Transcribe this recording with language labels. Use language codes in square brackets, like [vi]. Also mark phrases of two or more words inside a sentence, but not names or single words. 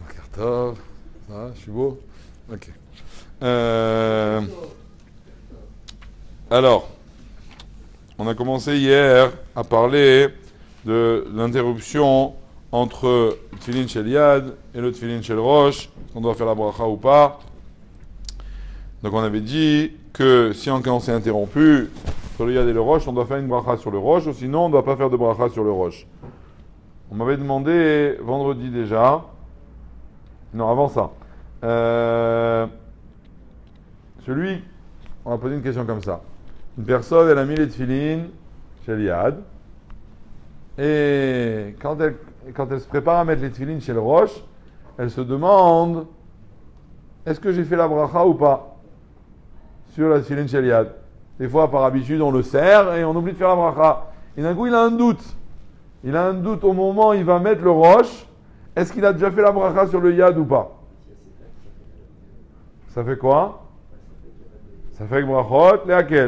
[fr] Tov. Ça va, je suis beau? Ok. Alors, on a commencé hier à parler de l'interruption entre le [he] תפילין של יד [fr] et le [he] תפילין של ראש, [fr] on doit faire la bracha ou pas. Donc on avait dit que si on s'est interrompu sur le yad et le rosh, on doit faire une bracha sur le rosh, ou sinon on ne doit pas faire de bracha sur le rosh. On m'avait demandé vendredi déjà, non avant ça, on a posé une question comme ça. Une personne, elle a mis les [he] תפילין של יד, [fr] et quand elle se prépare à mettre les [he] תפילין של ראש, [fr] elle se demande est-ce que j'ai fait la bracha ou pas sur la [he] תפילין של יד. [fr] Des fois, par habitude, on le serre et on oublie de faire la bracha. Et d'un coup, il a un doute. Il a un doute au moment où il va mettre le rosh. Est-ce qu'il a déjà fait la bracha sur le yad ou pas? Ça fait quoi? Ça fait que [he] ברכות, להקל.